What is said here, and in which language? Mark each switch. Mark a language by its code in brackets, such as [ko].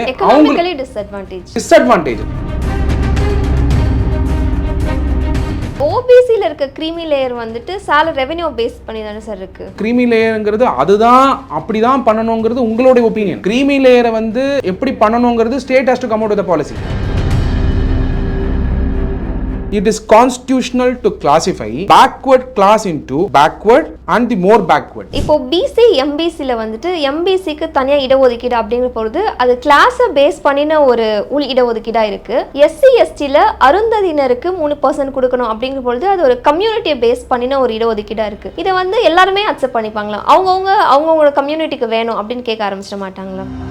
[ta] எகனாமிக்கலி disadvantage OBCல இருக்க creamy layer salary revenue base பண்ணி தானே சார் இருக்கு. கிரீமி லேயர்ங்கிறது அதுதான் அப்படிதான் பண்ணணுங்கிறது உங்களுடைய ஒப்பீனியன். கிரீமி லேயரை எப்படி பண்ணணுங்கிறது [en] State has to come out with the policy. It is constitutional to classify backward class into backward and the more backward. [ta] இப்போ BC MBCல MBCக்கு தனியா இடஒதுக்கீடு அப்படிங்கிற பொழுது அது கிளாஸை பேஸ் பண்ணின ஒரு உள் இடஒதுக்கீடா இருக்கு. SC/STல அருந்ததியினருக்கு 3% கொடுக்கணும் அப்படிங்கிற பொழுது அது ஒரு கம்யூனிட்டியை பேஸ் பண்ணின ஒரு இடஒதுக்கீடா இருக்கு. இதை எல்லாருமே அக்செப்ட் பண்ணிப்பாங்களா? அவங்கவுங்களோட கம்யூனிட்டிக்கு வேணும் அப்படின்னு கேட்க ஆரம்பிச்சிட மாட்டாங்களா?